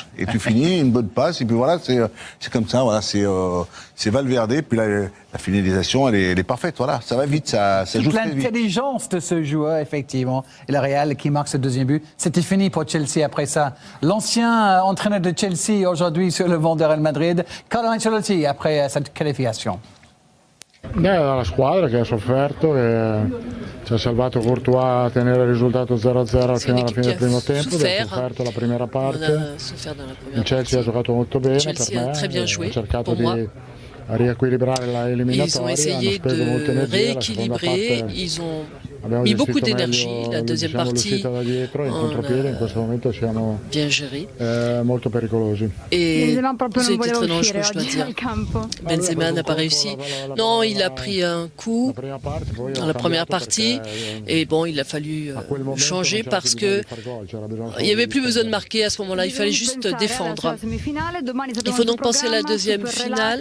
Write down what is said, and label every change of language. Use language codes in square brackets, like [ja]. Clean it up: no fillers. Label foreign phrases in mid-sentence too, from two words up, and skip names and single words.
[fr] Et tu finis, une bonne passe, et puis voilà, c'est comme ça, voilà, c'est Valverde, puis la finalisation, elle est parfaite, voilà, ça va vite, ça joue très vite. L'intelligence de ce joueur, effectivement. Et le Real qui marque ce deuxième but. C'était fini pour Chelsea après ça. L'ancien entraîneur de Chelsea, aujourd'hui sur le banc de Real Madrid, Carlo Ancelotti, après cette qualification. [it] La squadra che ha sofferto, che ci ha salvato Courtois a tenere il risultato 0-0 fino alla fine del primo tempo, ha sofferto la prima parte. Il Chelsea ha giocato molto bene per me, ha cercato di riequilibrare l'eliminatoria. [fr] Ils ont essayé de rééquilibrer, ils ont mis beaucoup d'énergie. La deuxième partie, bien gérée. [it] Molto pericolosi. [fr] Et c'était très dangereux, je dois dire. Benzema n'a pas réussi. Non, il a pris un coup dans la première partie. Et bon, il a fallu changer parce que il n'y avait plus besoin de marquer à ce moment-là. Il fallait juste défendre. Il faut donc penser à la deuxième finale.